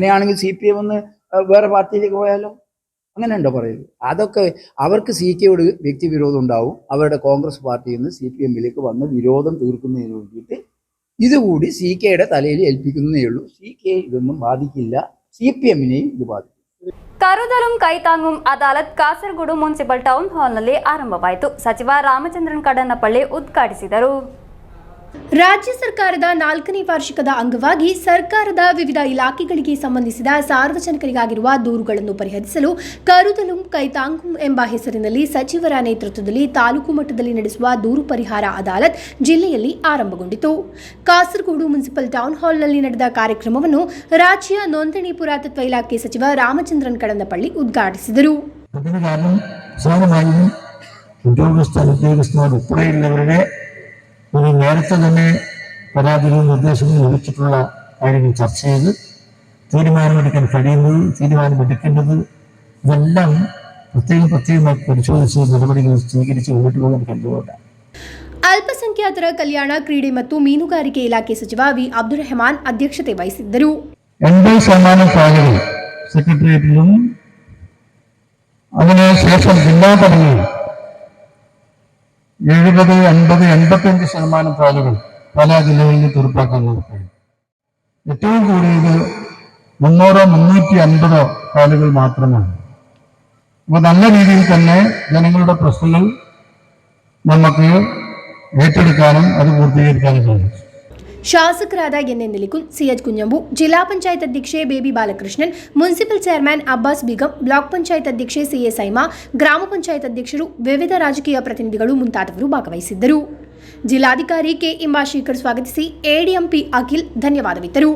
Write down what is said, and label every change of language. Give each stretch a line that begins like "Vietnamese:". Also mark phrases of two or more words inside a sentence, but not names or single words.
Malayalam: അങ്ങനെയാണെങ്കിൽ CPM ഒന്ന് വേറെ പാർട്ടിയിലേക്ക് പോയാലോ? അങ്ങനെ ഉണ്ടോ പറയുന്നത്? അതൊക്കെ അവർക്ക് CK യോട് വ്യക്തിവിരോധം ഉണ്ടാവും. അവരുടെ കോൺഗ്രസ് പാർട്ടിയിൽ നിന്ന് CPM-ലേക്ക് വന്ന് വിരോധം തീർക്കുന്നതിന് വേണ്ടിയിട്ട് ഇതുകൂടി CK യുടെ തലയിൽ ഏൽപ്പിക്കുന്നതേ ഉള്ളൂ. CK ഇതൊന്നും ബാധിക്കില്ല, CPM-നെയും ഇത് ബാധിക്കും.
Kannada: ಕರುದಲಂ ಕೈತಾಂಗುಂ ಅದಾಲತ್ ಕಾಸರಗೋಡು
English: municipal town hallನಲ್ಲಿ
Kannada: ಆರಂಭವಾಯಿತು. ಸಚಿವ ರಾಮಚಂದ್ರನ್ ಕಡನ್ನಪಳ್ಳಿ ಉದ್ಘಾಟಿಸಿದರು. ರಾಜ್ಯ ಸರ್ಕಾರದ 4ನೇ ವಾರ್ಷಿಕದ ಅಂಗವಾಗಿ ಸರ್ಕಾರದ ವಿವಿಧ ಇಲಾಖೆಗಳಿಗೆ ಸಂಬಂಧಿಸಿದ ಸಾರ್ವಜನಿಕರಿಗಾಗಿರುವ ದೂರುಗಳನ್ನು ಪರಿಹರಿಸಲು ಕರುದಲಂ ಕೈತಾಂಗುಂ ಎಂಬ ಹೆಸರಿನಲ್ಲಿ ಸಚಿವರ ನೇತೃತ್ವದಲ್ಲಿ ತಾಲೂಕು ಮಟ್ಟದಲ್ಲಿ ನಡೆಸುವ ದೂರು ಪರಿಹಾರ ಅದಾಲತ್ ಜಿಲ್ಲೆಯಲ್ಲಿ ಆರಂಭಗೊಂಡಿತು. ಕಾಸರಗೋಡು
English: municipal town hallನಲ್ಲಿ
Kannada: ನಡೆದ ಕಾರ್ಯಕ್ರಮವನ್ನು ರಾಜ್ಯ ನೋಂದಣಿ ಪುರಾತತ್ವ ಇಲಾಖೆ ಸಚಿವ ರಾಮಚಂದ್ರನ್ ಕಡನ್ನಪಳ್ಳಿ ಉದ್ಘಾಟಿಸಿದರು.
Malayalam: ഒരു നേരത്തെ തന്നെ പരാതികളും നിർദ്ദേശങ്ങളും ലഭിച്ചിട്ടുള്ള കാര്യങ്ങൾ ചർച്ച ചെയ്ത് തീരുമാനമെടുക്കാൻ കഴിയുന്നത്, തീരുമാനമെടുക്കേണ്ടത്, ഇതെല്ലാം പ്രത്യേകമായി പരിശോധിച്ച് നടപടികൾ സ്വീകരിച്ച് മുന്നോട്ട് പോകാൻ കഴിയുന്നുണ്ട്.
Kannada: ಅಲ್ಪಸಂಖ್ಯಾತರ ಕಲ್ಯಾಣ, ಕ್ರೀಡೆ ಮತ್ತು ಮೀನುಗಾರಿಕೆ ಇಲಾಖೆ ಸಚಿವ ವಿ ಅಬ್ದುಲ್ ರೆಹಮಾನ್ ಅಧ್ಯಕ್ಷತೆ ವಹಿಸಿದ್ದರು.
Malayalam: 80% ഫയലുകൾ സെക്രട്ടേറിയറ്റിലും അതിനുശേഷം ജില്ലാ തലങ്ങളിൽ 70, 80, 85% ഫയലുകൾ പല ജില്ലകളിൽ തീർപ്പാക്കാൻ നടത്തുന്നു. ഏറ്റവും കൂടിയത് 300, 350 ഫയലുകൾ മാത്രമാണ്. അപ്പോൾ നല്ല രീതിയിൽ തന്നെ ജനങ്ങളുടെ പ്രശ്നങ്ങൾ നമുക്ക് ഏറ്റെടുക്കാനും അത് പൂർത്തീകരിക്കാനും സാധിച്ചു.
Kannada: ಶಾಸಕರಾದ ಎನ್ ನಿಲಿಕುಲ್, ಸಿಎಚ್ ಕುಂಜಂಬು, ಜಿಲ್ಲಾ ಪಂಚಾಯತ್ ಅಧ್ಯಕ್ಷೆ ಬೇಬಿ ಬಾಲಕೃಷ್ಣನ್,
English: municipal chairman
Kannada: ಅಬ್ಬಾಸ್ ಬೇಗಂ, ಬ್ಲಾಕ್ ಪಂಚಾಯತ್ ಅಧ್ಯಕ್ಷೆ ಸಿಎ ಸೈಮಾ, ಗ್ರಾಮ ಪಂಚಾಯತ್ ಅಧ್ಯಕ್ಷರು, ವಿವಿಧ ರಾಜಕೀಯ ಪ್ರತಿನಿಧಿಗಳು ಮುಂತಾದವರು ಭಾಗವಹಿಸಿದ್ದರು. ಜಿಲ್ಲಾಧಿಕಾರಿ ಕೆ ಇಂಬಾಶೇಖರ್ ಸ್ವಾಗತಿಸಿ ಎಡಿಎಂಪಿ ಅಖಿಲ್ ಧನ್ಯವಾದವಿತ್ತರು.